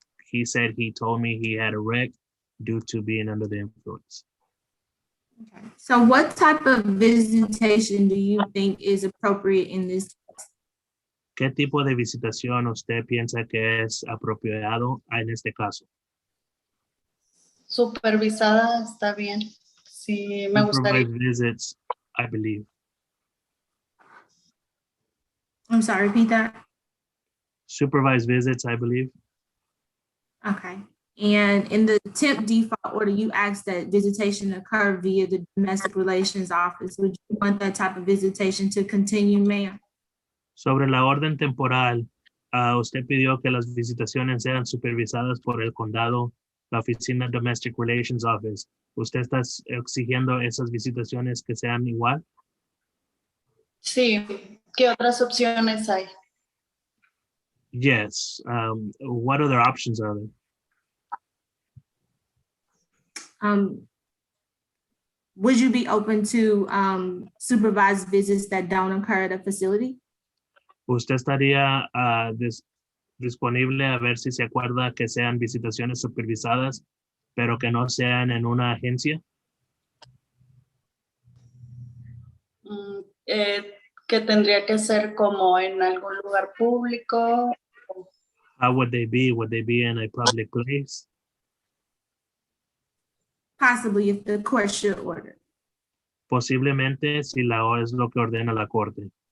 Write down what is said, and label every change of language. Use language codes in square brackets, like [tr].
[en] He said he told me he had a wreck due to being under the influence. Okay. So what type of visitation do you think is appropriate in this? [es] ¿Qué tipo de visitación usted piensa que es apropiado en este caso? Supervisada está bien. Sí, me gustaría. [en] Supervised visits, I believe. I'm sorry, repeat that. Supervised visits, I believe. Okay. And in the temp default order, you asked that visitation occur via the domestic relations office. Would you want that type of visitation to continue, ma'am? [es] Sobre la orden temporal, usted pidió que las visitaciones sean supervisadas por el condado, la oficina Domestic Relations Office. ¿Usted está exigiendo esas visitaciones que sean igual? Sí, ¿qué otras opciones hay? [en] Yes. What other options are there? Would you be open to supervised visits that don't occur at a facility? [es] ¿Usted estaría disponible a ver si se acuerda que sean visitaciones supervisadas, pero que no sean en una agencia? Que tendría que ser como en algún lugar público. [en] How would they be? Would they be in a public place? Possibly if the court should order. [es] Posiblemente si es lo que ordena la corte.